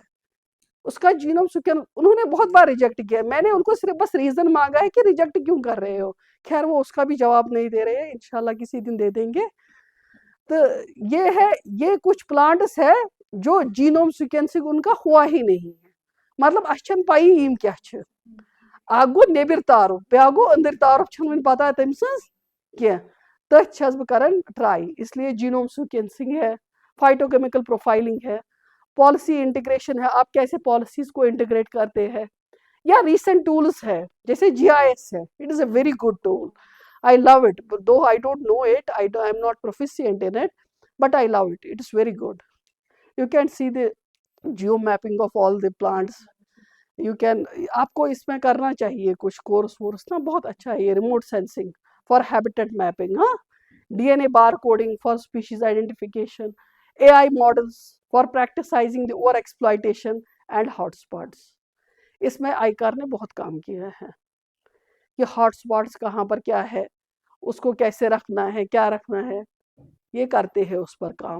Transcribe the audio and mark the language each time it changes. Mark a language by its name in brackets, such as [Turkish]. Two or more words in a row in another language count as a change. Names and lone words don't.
[Urdu] اس کا [English] genome sequence [Urdu] انہوں نے بہت بار ریجیکٹ کیا. میں نے ان کو صرف بس ریزن مانگا ہے کہ ریجیکٹ کیوں کر رہے ہو. خیر وہ اس کا بھی جواب نہیں دے رہے ہیں, انشاءاللہ کسی دن دے دیں گے. تو یہ ہے, یہ کچھ پلانٹس ہے جو [English] genome sequencing [Urdu] ان کا ہوا ہی نہیں ہے. [Kashmiri] مطلب اس چھن پائی یم کیا چھ. اکھ گو نیبر تعارف, بیاکھ گو اندر تعارف چھن ون پتہ تم سنز کی. تتھ چھس بہ کران ٹرائی. [Urdu] اس لیے [English] genome sequencing [Urdu] ہے, [English] phyto chemical profiling [Urdu] ہے, [English] policy integration [Urdu] ہے, آپ کیسے پالیسیز کو انٹیگریٹ کرتے ہیں, یا [English] recent tools [Urdu] ہے جیسے GIS ہے. [English] It is a very good tool. I love it, but though I don't know it, I'm not proficient in it, but I love it. It is very good. You can see the geo mapping of all the plants. You can, [Urdu] آپ کو اس میں کرنا چاہیے کچھ کورس وورس نا, بہت اچھا ہے یہ [English] remote sensing for habitat mapping. ہاں, DNA bar coding for species identification, AI models for practicizing the over exploitation and hot spots. [Urdu] اس میں آئیکار نے بہت کام کیا ہے کہ [English] hot spots [Urdu] کہاں پر کیا ہے, اس کو کیسے رکھنا ہے, کیا رکھنا ہے, یہ کرتے ہیں اس پر کام.